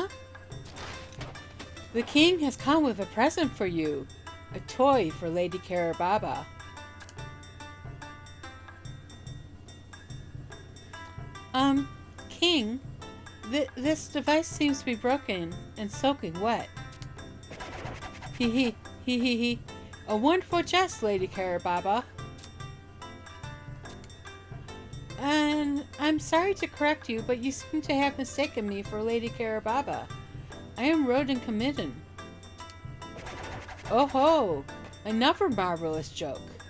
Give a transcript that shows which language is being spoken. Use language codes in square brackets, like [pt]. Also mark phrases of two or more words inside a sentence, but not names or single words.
[en] The king has come with a present for you. A toy for Lady Karababa. King, this device seems to be broken and soaking wet. Hee hee. A wonderful jest, Lady Karababa. And I'm sorry to correct you, but you seem to have mistaken me for Lady Karababa. I am Rodin Committin. Oh ho! Another marvelous joke.